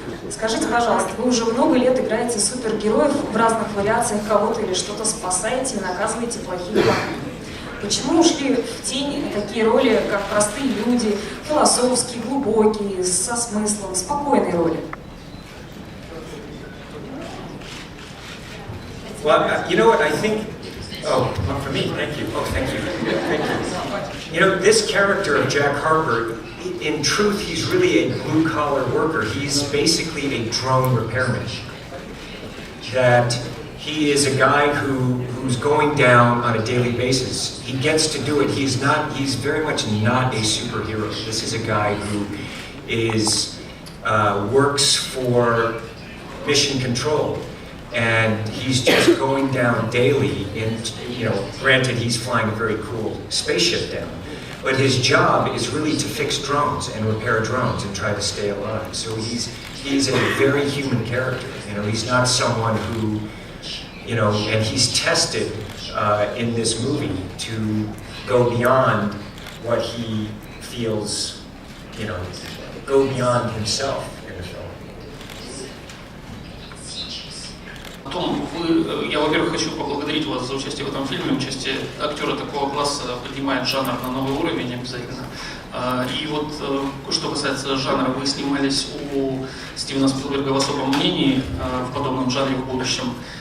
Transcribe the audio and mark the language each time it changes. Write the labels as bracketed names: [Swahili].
[Russian] Скажите, пожалуйста, вы уже много лет играете супергероев в разных вариациях, кого-то или что-то спасаете и наказываете плохих плохих. Почему ушли в тень на такие роли, как простые люди, философские, глубокие, со смыслом, спокойные роли? [English] Well, you know what, I think, for me, thank you. Oh, thank you. Thank you. You know, this character of Jack Harper, in truth, he's really a blue-collar worker. He's basically a drone repairman. That he is a guy who's going down on a daily basis. He gets to do it. He's very much not a superhero. This is a guy who is, works for mission control. And he's just going down daily, and granted he's flying a very cool spaceship down, but his job is really to fix drones and repair drones and try to stay alive. So he's a very human character. He's not someone who, and he's tested in this movie to go beyond what he feels, go beyond himself. [Russian] Том, я, во-первых, хочу поблагодарить вас за участие в этом фильме. Участие актера такого класса поднимает жанр на новый уровень обязательно. И вот, что касается жанра, вы снимались у Стивена Спилберга в особом мнении в подобном жанре в будущем.